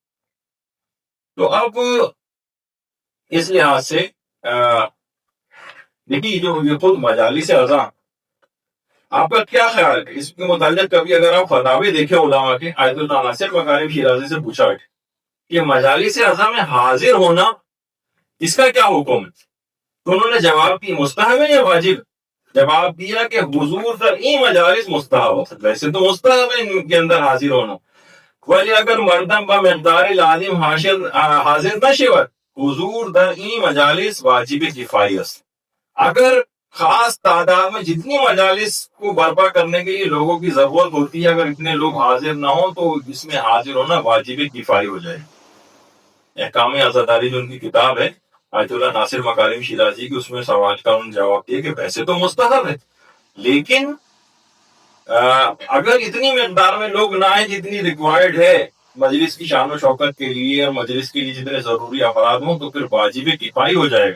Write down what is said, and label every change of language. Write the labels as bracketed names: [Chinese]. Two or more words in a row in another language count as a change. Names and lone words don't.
[Urdu] تو اب اس لحاظ سے دیکھیے جو یہ خود مجالس عزا، آپ کا کیا خیال ہے اس کے متعلق؟ کبھی اگر آپ فتاوی دیکھیں علماء کے، آیت اللہ ناصر مکارم شیرازی سے پوچھا ہے کہ مجالس عزا میں حاضر ہونا اس کا کیا حکم ہے، تو انہوں نے جواب کی مستحب ہے یا واجب؟ جواب دیا کہ [Persian] حضور در این مجالس [Urdu] مستحب ہے، ویسے تو مستحب ہے ان کے اندر حاضر ہونا، [Persian] ولی اگر مردم با مقدار لازم حاضر نہ شود حضور در این مجالس واجب کفایی است۔ [Urdu] اگر خاص تعداد میں جتنی مجالس کو برپا کرنے کے لیے لوگوں کی ضرورت ہوتی ہے، اگر اتنے لوگ حاضر نہ ہوں تو اس میں حاضر ہونا واجب کفایی ہو جائے۔ احکام عزاداری جو ان کی کتاب ہے آیت اللہ ناصر مکارم شیرازی کی، اس میں سوال کا انہوں نے جواب دیا کہ ویسے تو مستحب ہے، لیکن اگر اتنی مقدار میں لوگ نہ آئیں جتنی ریکوائرڈ ہے مجلس کی شان و شوکت کے لیے اور مجلس کے لیے جتنے ضروری افراد ہوں تو پھر واجب کفائی ہو جائے گا.